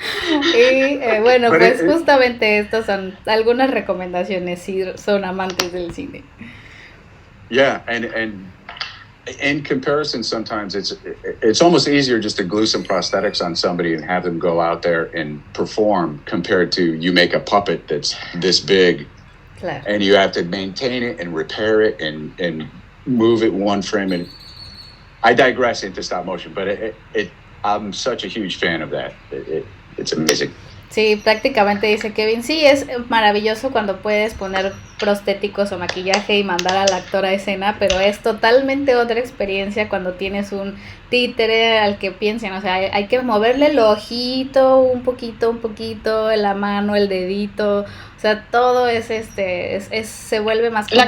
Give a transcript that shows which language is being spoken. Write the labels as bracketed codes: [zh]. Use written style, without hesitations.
[es] Y bueno, pues justamente estas son algunas recomendaciones si son amantes del cine. [en] Yeah, and in comparison, sometimes it's almost easier just to glue some prosthetics on somebody and have them go out there and perform compared to you make a puppet that's this big, [es] claro. [en] And you have to maintain it and repair it and move it one frame. And I digress into stop motion, but I'm such a huge fan of that. It's amazing. [es] Sí, prácticamente dice Kevin, sí, es maravilloso cuando puedes poner prostéticos o maquillaje y mandar al actor a escena, pero es totalmente otra experiencia cuando tienes un títere al que piensen, o sea, hay que moverle el ojito un poquito, la mano, el dedito, o sea, todo es se vuelve más...